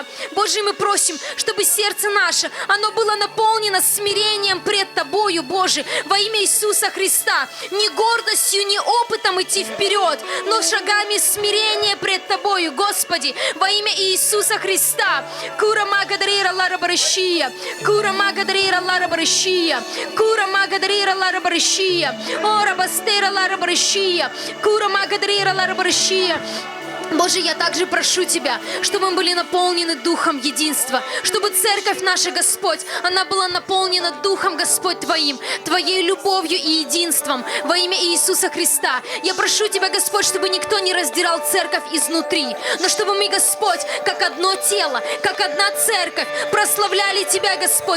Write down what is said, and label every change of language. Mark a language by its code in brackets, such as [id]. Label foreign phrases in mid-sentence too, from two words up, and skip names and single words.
[ru] Боже, мы просим, чтобы сердце наше, оно было наполнено смирением пред Тобою, Боже, во имя Иисуса Христа. Не гордостью, не опытом идти вперед, но шагами смирения пред Тобою, Господи, во имя Иисуса Христа. Кура магадрира лара баршия, кура магадрира лара баршия, кура магадрира лара баршия, ора бастера лара баршия, кура магадрира лара баршия. Боже, я также прошу Тебя, чтобы мы были наполнены Духом единства, чтобы церковь наша, Господь, она была наполнена Духом, Господь, Твоим, Твоей любовью и единством во имя Иисуса Христа. Я прошу Тебя, Господь, чтобы никто не раздирал церковь изнутри, но чтобы мы, Господь, как одно тело, как одна церковь, прославляли Тебя, Господь,